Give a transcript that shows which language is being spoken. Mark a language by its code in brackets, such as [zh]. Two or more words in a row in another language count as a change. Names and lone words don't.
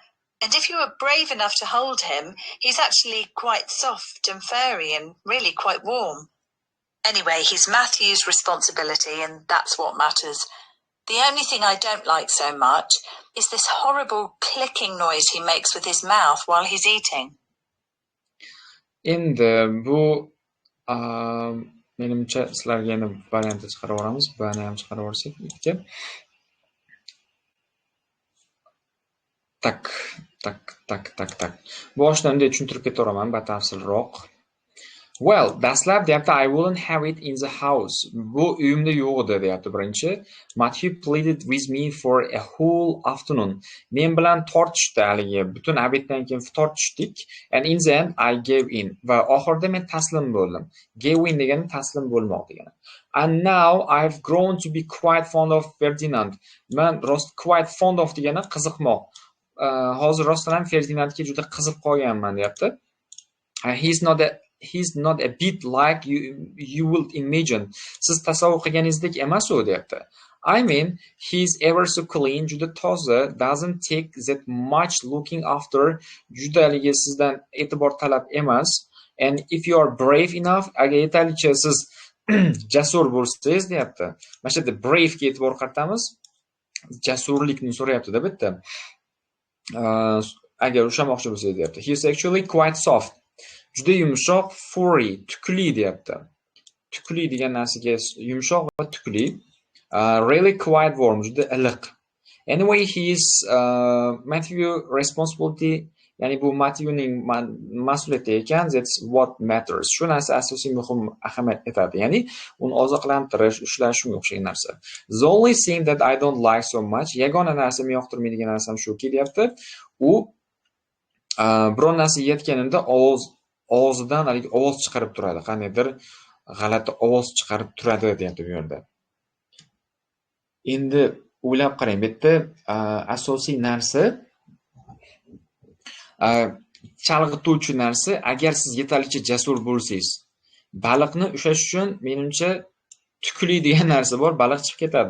[en] And if you are brave enough to hold him, he's actually quite soft and furry and really quite warm. Anyway, he's Matthew's responsibility, and that's what matters. The only thing I don't like so much is this horrible clicking noise he makes with his mouth while he's eating. [uz] Endi bu menimcha sizlarga yana variantni chiqarib yuboramiz. Buni ham chiqarib yuborsak ikki. Tak. Boshidan unday tushuntirib ketaveraman batafsilroq. [en] Well, [uz] dastlab deyapti [en] I wouldn't have it in the house. [uz] Bu uyimda yo'q edi deyapti birinchi. [en] Matthew pleaded with me for a whole afternoon. [uz] Men bilan tortishdi haligi butun obeddan keyin tortishdik. [en] And in the end I gave in. [uz] Va oxirida men taslim bo'ldim. [en] Gave in [uz] degani taslim bo'lmoq degani. [en] And now I've grown to be quite fond of Ferdinand. [uz] Men rost [en] quite fond of [uz] degani qiziqmoq. Hozir rostdan ham Ferdinandga juda qiziq qolganman deyapti. [en] He's not a bit like you will imagine. [uz] Siz tasavvur qilganingizdek emas u deyapti. [en] I mean, he's ever so clean, [uz] juda toza, [en] doesn't take that much looking after, [uz] juda haligi sizdan e'tibor talab emas. [en] And if you are brave enough, [uz] agar yetarlicha siz jasur bo'lsangiz deyapti. Mana shu yerda brave ga e'tibor qaratamiz. Jasurlikni so'rayapti-da bu yerda. Agar ushlamoqchi bo'lsangiz deyapti. [en] He's actually quite soft. [uz] Juda yumshoq, furry, tukli deyapti. Tukli degan narsaga yumshoq va tukli. [en] Really quite warm, [uz] juda iliq. [en] Anyway, he's Matthew responsibility, [uz] ya'ni bu Matthewning mas'uliyati ekan, [en] that's what matters. [uz] Shu narsa asosiy muhim ahamiyat etadi. Ya'ni uni oziqlantirish, ushlash shunga o'xshagan narsa. [en] The only thing that I don't like so much, [uz] yagona narsa men yoqtirmaydigan narsam shuki deyapti. U biror narsa yeyotganida og'zidan haligi ovoz chiqarib turadi. Qandaydir g'alati ovoz chiqarib turadi deyapti bu yerda. Endi o'ylab qarang, bu yerda asosiy narsa chalg'ituvchi narsa, agar siz yetarlicha jasur bo'lsangiz, baliqni ushlash uchun menimcha tukli degan narsa bor, baliq chiqib ketadi.